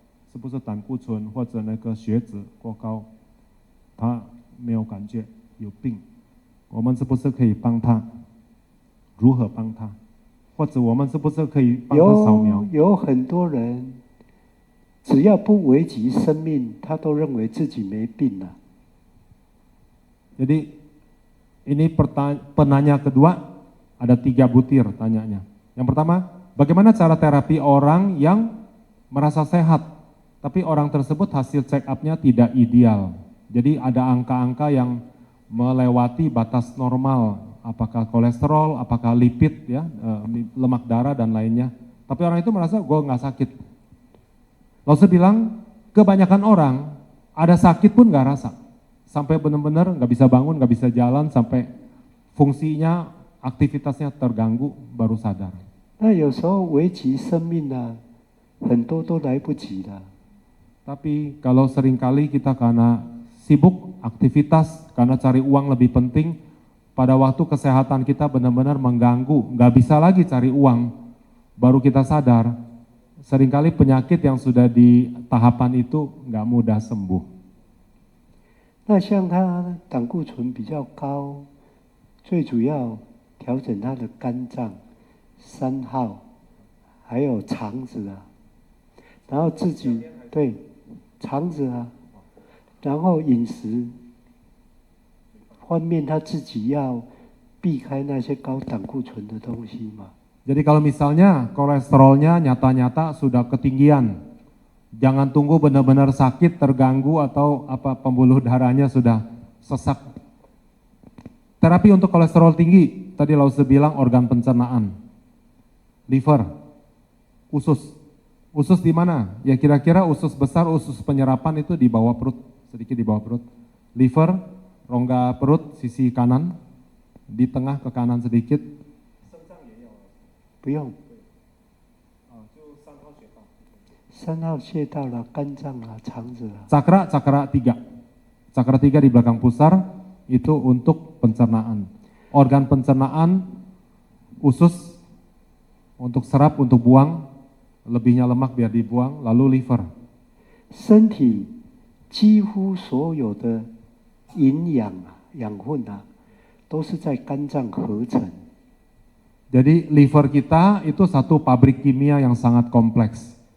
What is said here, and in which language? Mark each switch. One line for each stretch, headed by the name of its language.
Chinese: 是不是胆固醇或者那个血脂过高，他没有感觉有病，我们是不是可以帮他？如何帮他？或者我们是不是可以帮他扫描？有很多人，只要不危及生命，他都认为自己没病了。
Indonesian: Jadi ini penanya kedua, ada 3 butir tanyanya. Yang pertama, bagaimana cara terapi orang yang merasa sehat? Tapi orang tersebut hasil check up-nya tidak ideal. Jadi ada angka-angka yang melewati batas normal, apakah kolesterol, apakah lipid, ya, lemak darah dan lainnya. Tapi orang itu merasa gue nggak sakit. Lalu saya bilang, kebanyakan orang ada sakit pun nggak rasa, sampai benar-benar nggak bisa bangun, nggak bisa jalan, sampai fungsinya, aktivitasnya terganggu, baru sadar.
Chinese: 那有时候危及生命啊，很多都来不及了。
Indonesian: Tapi kalau seringkali kita karena sibuk, aktivitas, karena cari uang lebih penting, pada waktu kesehatan kita benar-benar mengganggu, nggak bisa lagi cari uang, baru kita sadar, seringkali penyakit yang sudah di tahapan itu nggak mudah sembuh.
Chinese: 那像他胆固醇比较高，最主要调整他的肝脏、3号，还有肠子啊，然后自己对。肠子啊，然后饮食方面他自己要避开那些高胆固醇的东西嘛。
Indonesian: Jadi kalau misalnya kolesterolnya nyata-nyata sudah ketinggian, jangan tunggu benar-benar sakit, terganggu atau apa pembuluh darahnya sudah sesak. Terapi untuk kolesterol tinggi, tadi Lause bilang organ pencernaan, liver, usus. Usus di mana? Ya kira-kira usus besar, usus penyerapan itu di bawah perut, sedikit di bawah perut. Liver, rongga perut, sisi kanan, di tengah ke kanan sedikit.
Chinese: 不用。 3号穴道啦，肝脏啦，肠子啦。
Indonesian: Cakra 3. Cakra 3 di belakang pusar, itu untuk pencernaan. Organ pencernaan, usus, untuk serap, untuk buang. Lebihnya lemak biar dibuang, lalu liver.
Chinese: 身体几乎所有的营养啊、养分啊，都是在肝脏合成。
Indonesian: Jadi liver kita itu satu pabrik kimia yang sangat kompleks.